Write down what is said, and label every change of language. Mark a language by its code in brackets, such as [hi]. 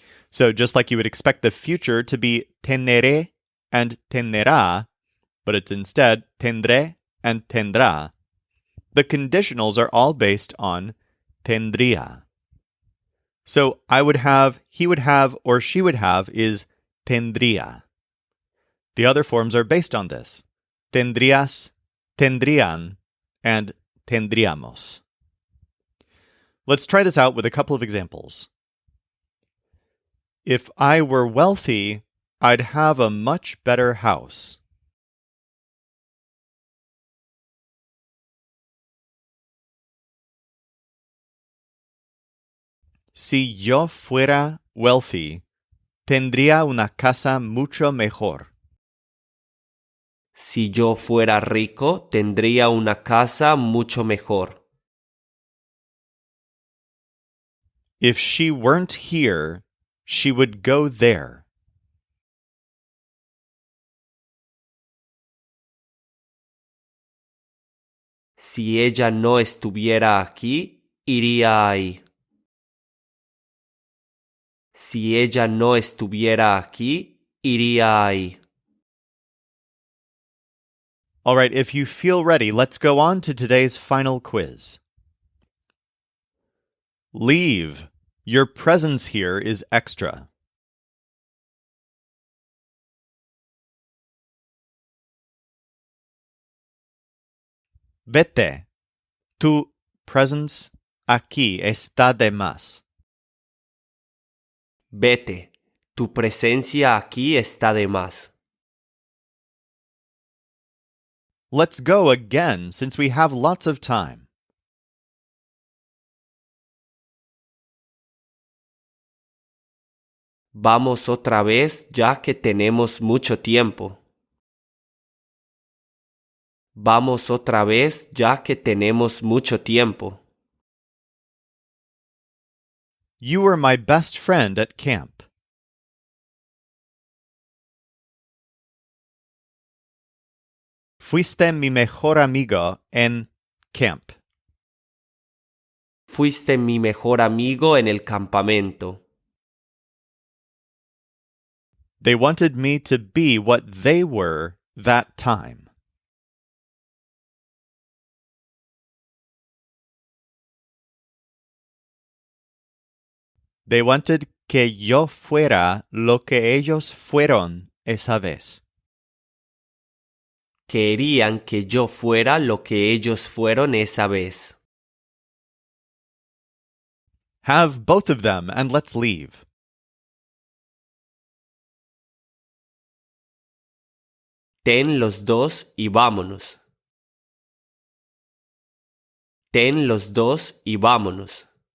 [en] So just like you would expect the future to be teneré and tenerá, but it's instead tendré and tendrá, the conditionals are all based on tendría. So I would have, he would have, or she would have is tendría. The other forms are based on this. [es] Tendrías, tendrían, and tendríamos. [en] Let's try this out with a couple of examples. If I were wealthy, I'd have a much better house. [es] Si yo fuera wealthy, tendría una casa mucho mejor. Si yo fuera rico, tendría una casa mucho mejor. [en] If she weren't here, she would go there. [es] Si ella no estuviera aquí, iría ahí. Si ella no estuviera aquí, iría ahí. [en] All right, if you feel ready, let's go on to today's final quiz. Leave. Your presence here is extra. [es] Vete. Tu presence aquí está de más. Vete. Tu presencia aquí está de más. [en] Let's go again since we have lots of time. [es] Vamos otra vez ya que tenemos mucho tiempo. Vamos otra vez ya que tenemos mucho tiempo. [en] You were my best friend at camp. [es] Fuiste mi mejor amigo en camp. Fuiste mi mejor amigo en el campamento. [en] They wanted me to be what they were that time. They wanted [es] que yo fuera lo que ellos fueron esa vez. Querían que yo fuera lo que ellos fueron esa vez. [en] Have both of them and let's leave. [es] Ten los dos y vámonos. Ten los dos y vámonos.